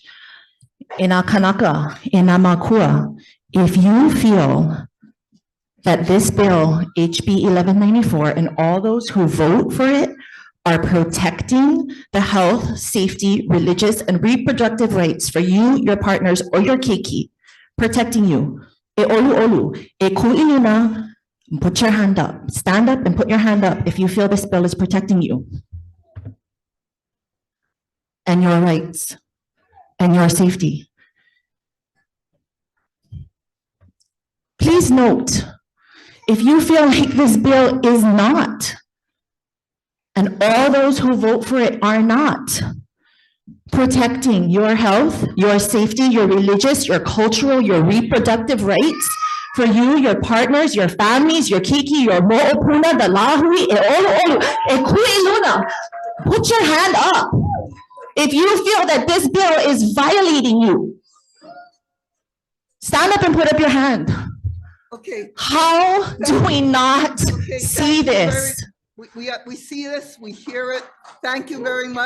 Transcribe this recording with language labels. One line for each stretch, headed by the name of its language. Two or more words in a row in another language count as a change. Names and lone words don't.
English: In our Kanaka, in our Makua, if you feel that this bill, HB 1194, and all those who vote for it are protecting the health, safety, religious, and reproductive rights for you, your partners, or your keiki, protecting you,
Hawaiian: e olu olu, e ku'ilina,
English: put your hand up. Stand up and put your hand up if you feel this bill is protecting you and your rights and your safety. Please note, if you feel like this bill is not, and all those who vote for it are not, protecting your health, your safety, your religious, your cultural, your reproductive rights for you, your partners, your families, your kiki, your mo'opuna, the lahui,
Hawaiian: e olu olu, e ku'iluna,
English: put your hand up if you feel that this bill is violating you. Stand up and put up your hand. Okay. How do we not see this? We see this, we hear it. Thank you very much.